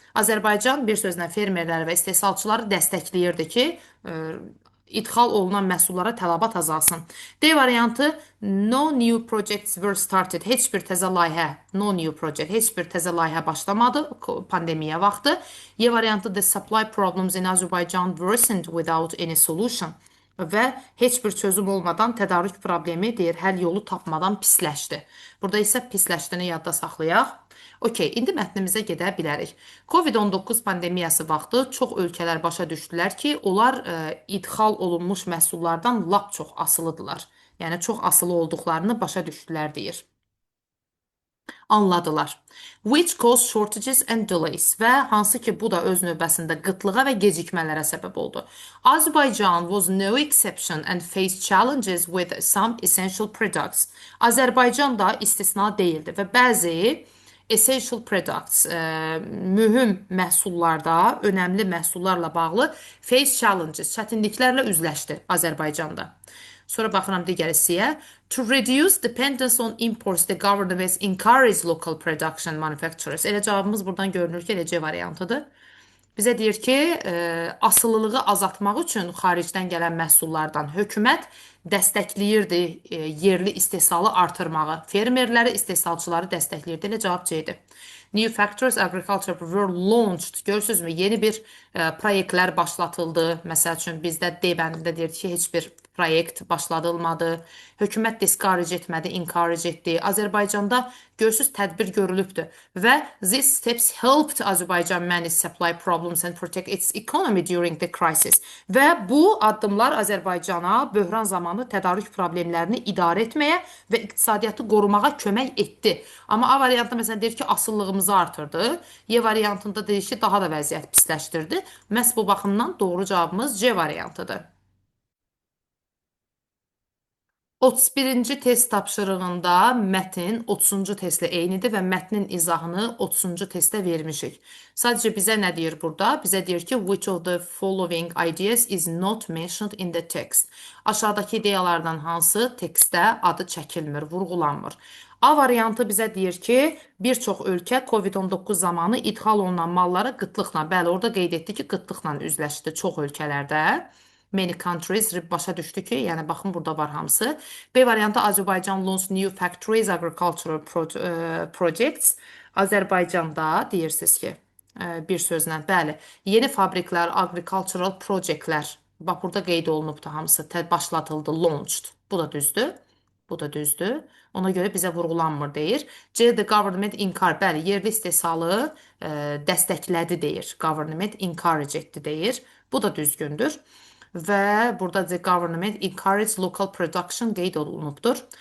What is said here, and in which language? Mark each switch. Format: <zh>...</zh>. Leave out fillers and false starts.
<az>Azərbaycan bir sözlə fermerləri və istehsalçıları dəstəkləyirdi ki, idxal olunan məhsullara tələbat azalsın. D variantı</az> <en>no new projects were started.</en> <az>Heç bir təzə layihə,</az> <en>no new project,</en> <az>heç bir təzə layihə başlamadı pandemiya vaxtı. Y variantı</az> <en>the supply problems in Azerbaijan worsened without any solution.</en> <az>Və heç bir çözüm olmadan tədarük problemi deyir, həll yolu tapmadan pisləşdi. Burada isə pisləşdiyini yadda saxlayaq. Okey, indi mətnimizə gedə bilərik. COVID-19 pandemiyası vaxtı çox ölkələr başa düşdülər ki, onlar idxal olunmuş məhsullardan lap çox asılıdırlar. Yəni çox asılı olduqlarını başa düşdülər deyir. Anladılar.</az> <en>Which cause shortages and delays</en> <az>və hansı ki bu da öz növbəsində qıtlığa və gecikmələrə səbəb oldu.</az> <en>Azerbaijan was no exception and faced challenges with some essential products.</en> <az>Azərbaycan da istisna deyildi və bəzi essential products, mühüm məhsullarda, önəmli məhsullarla bağlı</az> <en>face challenges,</en> <az>çətinliklərlə üzləşdi Azərbaycanda. Sonra baxıram digər hissəyə.</az> <en>To reduce dependence on imports, the government encourage local production manufacturers.</en> <az>Elə cavabımız buradan görünür ki, elə C variantıdır. Bizə deyir ki, asılılığı azaltmaq üçün xaricdən gələn məhsullardan hökumət dəstəkləyirdi yerli istehsalı artırmağı. Fermerləri, istehsalçıları dəstəkləyirdi. Elə cavab C-dir.</az> <en>New factors agriculture were launched.</en> <az>Görürsünüzmü? Yeni bir proyektlər başlatıldı. Məsəl üçün bizdə D bəndində deyir ki, heç bir proyekt başladılmadı. Hökumət discourage etmədi, encourage etdi. Azərbaycanda görürsüz tədbir görülübdür.</az> <en>Və these steps helped Azerbaijan manage supply problems and protect its economy during the crisis.</en> <az>Və bu addımlar Azərbaycana böhran zamanı tədarük problemlərini idarə etməyə və iqtisadiyyatı qorumağa kömək etdi. Amma A variantında məsələn deyir ki, asıllığımızı artırdı. Y variantında deyir ki, daha da vəziyyət pisləşdirdi. Məhz bu baxımdan doğru cavabımız C variantıdır. 31-ci test tapşırığında mətn 30-cu testlə eynidir və mətnin izahını 30-cu testdə vermişik. Sadəcə bizə nə deyir burada? Bizə deyir ki,</az> <en>which of the following ideas is not mentioned in the text?</en> <az>Aşağıdakı ideyalardan hansı tekstdə adı çəkilmir, vurğulanmır? A variantı bizə deyir ki, bir çox ölkə COVID-19 zamanı idxal olunan malları qıtlıqla, bəli, orada qeyd etdi ki, qıtlıqla üzləşdi çox ölkələrdə. Many countries başa düşdü ki, yəni baxın burada var hamısı. B variantı</az> <en>Azərbaycan launch new factories, agricultural projects.</en> <az>Azərbaycanda deyirsiniz ki, bir sözlə, bəli, yeni fabriklər, agricultural projectlər. Bax burada qeyd olunubdu hamısı, başlatıldı, launched. Bu da düzdür. Bu da düzdür. Ona görə bizə vurğulanmır deyir. C,</az> <en>the government encourage,</en> <az>bəli, yerli istehsalı dəstəklədi deyir. Government encourage etdi deyir. Bu da düzgündür. Və burada</az> <en>the government encourage local production</en> <az>qeyd olunubdur.</az>